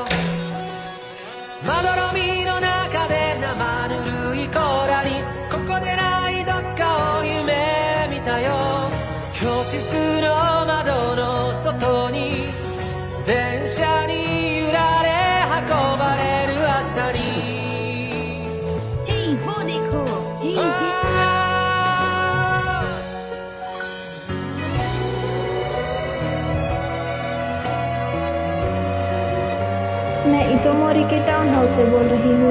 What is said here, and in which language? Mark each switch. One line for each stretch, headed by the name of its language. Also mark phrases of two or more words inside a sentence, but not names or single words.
Japanese: まどろみの中で生ぬるい甲羅にここでないどっかを夢見たよ。教室の窓の外に電車に揺られ運ばれる朝に。
Hindi: Hey, वो देखो। मैं इतोमोरी के
English: town house
Hindi: से बोल रही हूँ।